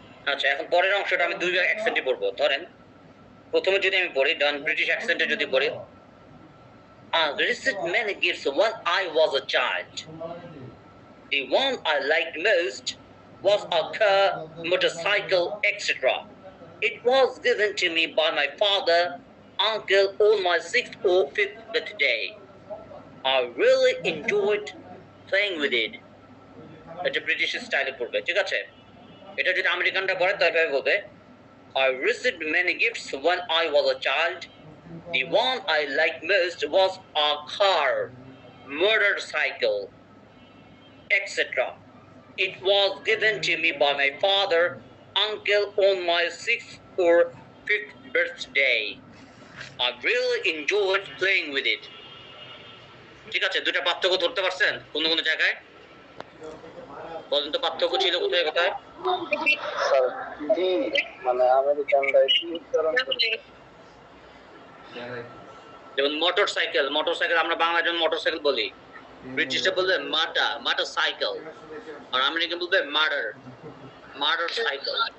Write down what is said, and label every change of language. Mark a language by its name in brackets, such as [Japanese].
[Bangla] আচ্ছা, এখন পরের অংশটা আমি দুই অ্যাকসেন্টে পড়বো। ধরেন প্রথমে যদি আমি পড়ি, ডন ব্রিটিশ অ্যাকসেন্টে যদি পড়ি, [English] I received many gifts when I was a child. The one I liked most was a car, motorcycle, etc. It was given to me by my father, uncle on my 6th or 5th birthday. I really enjoyed playing with it. [Bangla] এটা British স্টাইলে পড়বে, ঠিক আছে? এটা যদি আমেরিকানরা পড়ে তবে বলবে [English] I received many gifts when I was a child. The one I liked most was a car, motorcycle, etc. It was given to me by my father, uncle on my 6th or 5th birthday. I really enjoyed playing with it. [Bangla] ঠিক আছে, দুটা পার্থক্য ধরতে পারছেন কোন কোন জায়গায়? বলেন তো পার্থক্য ছিল কোথায় কোথায়? স্যার জি, মানে আমেরিকানরা ইউজ করেন। যেমন মোটরসাইকেল, মোটরসাইকেল আমরা বাংলা যেমন মোটরসাইকেল বলি, ব্রিটিশরা বলবে মাটা, মাটার সাইকেল, আর আমেরিকান বলবে মার্ডার, মার্ডার সাইকেল।